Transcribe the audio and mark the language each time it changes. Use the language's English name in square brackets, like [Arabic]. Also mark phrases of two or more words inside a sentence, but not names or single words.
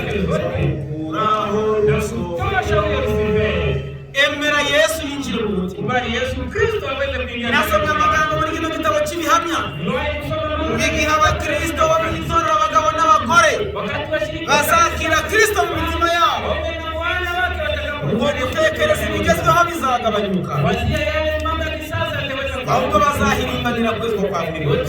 [Kinyarwanda] Emera Yesu yinjire mu mutima. [Swahili] Bari Yesu Kristo aweze kuingia. [Kinyarwanda] Nasoma amagambo muri kino gitabo cy'ibihamya. Igihe abakristo b'imitora abagabo n'abagore bazakira Kristo mu mitima yabo, ngo gutekereza ibigezweho bizagabanyuka, ahubwo bazahirimbanira kwezwa kwa buri wese.